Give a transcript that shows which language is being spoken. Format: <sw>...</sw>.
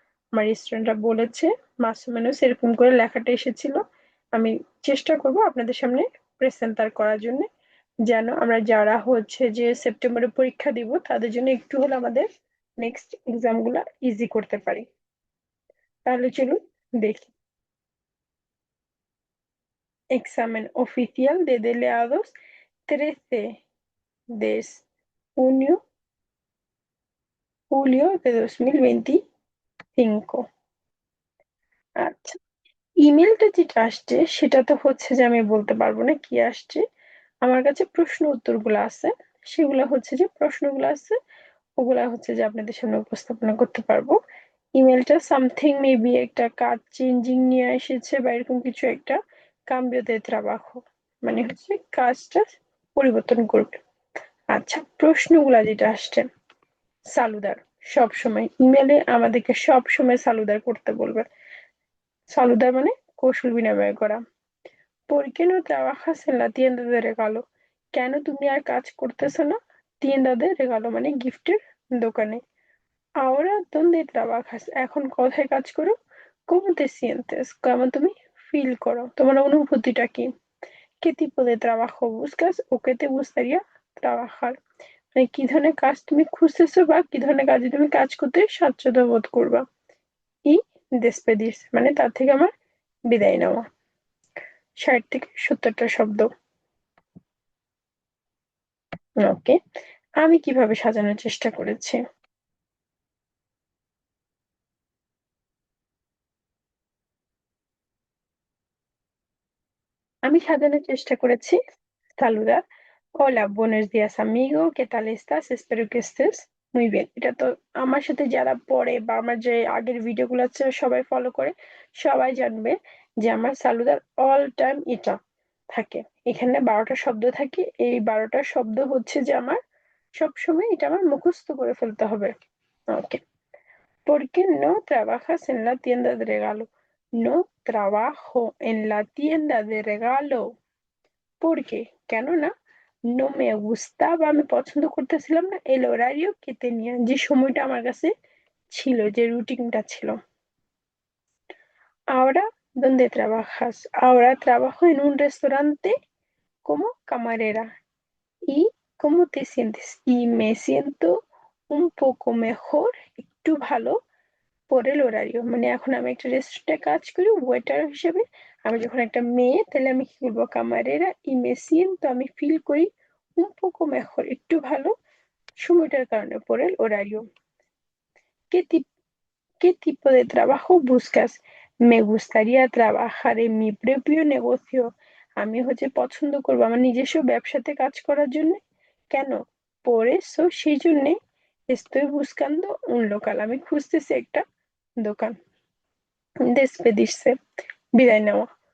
<bn>আমার স্টুডেন্টরা বলেছে মাসুমেনও সেরকম করে লেখাটা এসেছিল। আমি চেষ্টা করব আপনাদের সামনে প্রেজেন্টার করার জন্য, যেন আমরা যারা হচ্ছে যে সেপ্টেম্বরে পরীক্ষা দিব তাদের জন্য একটু হলে আমাদের নেক্সট এক্সাম গুলা ইজি করতে পারি। তাহলে চলুন দেখি।</bn> <es>Examen oficial de delegados 13 de junio julio de 2025।</es> <bn>আচ্ছা, ইমেলটা যেটা আসছে সেটা তো হচ্ছে যে আমি বলতে পারবো না কি আসছে। আমার কাছে প্রশ্ন উত্তরগুলো আছে, সেগুলো হচ্ছে যে প্রশ্নগুলো আছে, ওগুলা হচ্ছে যে আপনাদের সামনে উপস্থাপনা করতে পারবো। ইমেলটা সামথিং মেবি একটা কাজ চেঞ্জিং নিয়ে এসেছে বা এরকম কিছু একটা, কাম্বিও</bn> <es>de trabajo,</es> <bn>মানে হচ্ছে কাজটা পরিবর্তন করবে। আচ্ছা, প্রশ্নগুলা যেটা আসছে, সালুদার, সব সময় ইমেলে আমাদেরকে সব সময় সালুদার করতে বলবে। সালুদার মানে কৌশল বিনিময় করা।</bn> <es>¿Por qué no trabajas en la tienda de regalo?</es> <bn>কেন তুমি আর কাজ করতেছো না</bn> <es>tienda de regalo</es> <bn>মানে গিফটের দোকানে?</bn> <es>Ahora dónde trabajas?</es> <bn>এখন কোথায় কাজ করো?</bn> <es>¿Cómo te sientes?</es> <bn>কেমন তুমি ফিল করো? তোমার অনুভূতিটা কি?</bn> <es>¿Qué tipo de trabajo buscas o qué te gustaría trabajar?</es> <bn>মানে কি ধরনের কাজ তুমি খুঁজতেছো বা কি ধরনের কাজে তুমি কাজ করতে স্বাচ্ছন্দ্য বোধ করবা? ই despedirse মানে তার থেকে আমার বিদায় নেওয়া। ৬০ থেকে ৭০টা শব্দ। ওকে, আমি কিভাবে সাজানোর চেষ্টা করেছি? আমি সাজানোর চেষ্টা করেছি সালুদা,</bn> <es>hola buenos días amigo, ¿qué tal estás? Espero que estés muy bien।</es> <bn>এটা তো আমার সাথে যারা পড়ে বা আমার যে আগের ভিডিওগুলো আছে সবাই ফলো করে, সবাই জানবে যে আমার সালুদার অল টাইম এটা থাকে। এখানে ১২টা শব্দ থাকে, এই ১২টা শব্দ হচ্ছে যে আমার সবসময় এটা আমার মুখস্থ করে ফেলতে হবে।</bn> <es>ওকে, ¿por qué no trabajas en la tienda de regalo? No trabajo en la tienda de regalo. ¿Por qué?</es> <bn>কেননা</bn> <es>no me gustaba,</es> <bn>আমি পছন্দ করতেছিলাম না</bn> <es>el horario que tenía,</es> <bn>যে সময়টা আমার কাছে ছিল, যে রুটিনটা ছিল।</bn> <es>Ahora, ¿dónde trabajas? Ahora trabajo en un restaurante como camarera. ¿Y cómo te sientes? Y me siento un poco mejor,</es> <bn>একটু ভালো, পরের horario মানে এখন আমি একটা রেস্টুরেন্টে কাজ করি ওয়েটার হিসেবে। আমি যখন একটা মেয়ে তাহলে আমি কি বলবো? কামারেরা</bn> <es>y me siento</es> <bn>আমি ফিল করি</bn> <es>un poco mejor</es> <bn>একটু ভালো সময়টার কারণে পরের horario।</bn> <es>¿Qué tip- ¿Qué tipo de trabajo buscas? Me gustaría trabajar en mi propio negocio.</es> <bn>আমি হচ্ছে পছন্দ করবো আমার নিজস্ব ব্যবসাতে কাজ করার জন্য। কেন?</bn> <es>por eso</es> <bn>সেই জন্যে</bn> <es>estoy buscando un local,</es> <bn>আমি খুঁজতেছি একটা দোকান। Despedirse, বিদায় নেওয়া।</bn>